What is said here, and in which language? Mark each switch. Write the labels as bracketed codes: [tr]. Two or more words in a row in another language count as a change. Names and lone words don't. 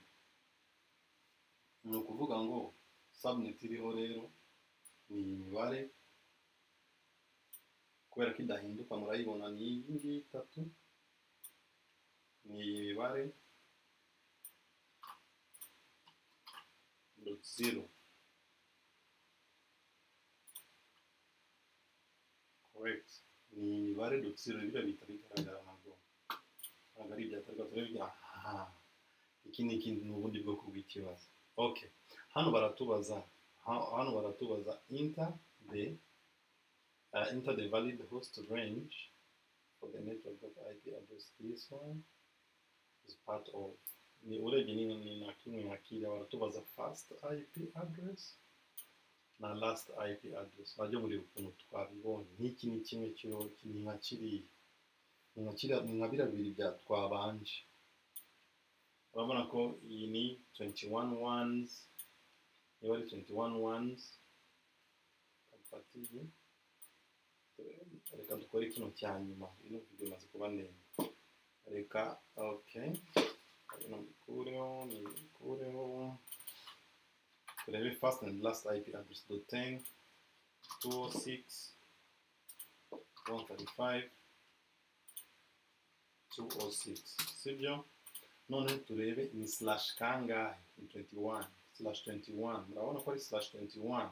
[rw] Ni ukuvuga ngo subnet iriho rero ni imibare, kubera ko idahinduka murayibona ni iyi ngiyi 3, ni iyi mibare .0 correct, ni imibare .0 bira bita bigaragara ntabwo ari ibyatarwa turabya. Iki ni ikindi n'ubundi bwoko bw'ikibazo. [en] Okay, [rw] hano baratubaza [en] enter the valid host range for the network IP address. This one is part of [rw] ni urebye ni na kimwe hakira baratubaza [en] first IP address [rw] na [en] last IP address. [rw] Bajye muri ukuntu twabibonye. Niki ni kimwe cyo nka kiriya ni nka bibiri bya twabanje. Urabona ko iyi ni 21 ones, niba ari 21 ones kapatiye. Reka dukore kino cya nyuma. Ino video maze kuba ndende. Reka okay, nikureho turebe [en] first and last IP address. [rw] 10 206 135 206. Sibyo? None turebe ni slash kangahe? 21 /21. Murabona ko ari /21.